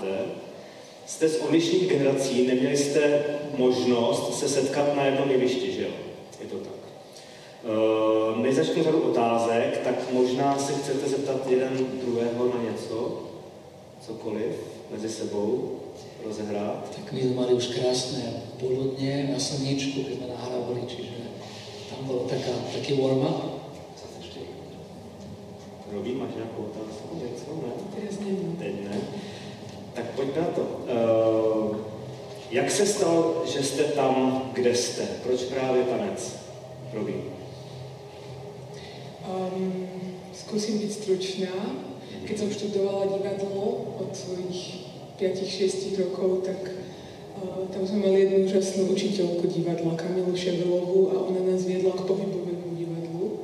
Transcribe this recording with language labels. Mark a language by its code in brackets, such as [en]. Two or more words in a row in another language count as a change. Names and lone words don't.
[cs] Jste z odlišných generací, neměli jste možnost se setkat na jednom jevišti, že jo? Je to tak. Než začnu řadu otázek, tak možná se chcete zeptat jeden druhého na něco, cokoliv, mezi sebou rozehrát. [sk] Tak my sme mali už krásne poludne na slniečku, keď sme nahrávali, čiže tam bolo taký warm-up. [cs] Robí, máš nějakou otázku? Něco? Ne? Teraz nevím. Teď ne. Tak pojď na to. Jak se stalo, že jste tam, kde jste? Proč právě tanec? Robí. [sk] Skúsim byť stručná. Keď som študovala divadlo od svojich 5-6 rokov, tak tam sme mali jednu úžasnú učiteľku divadla, Kamilu Ševelovú, a ona nás viedla k pohybovému divadlu.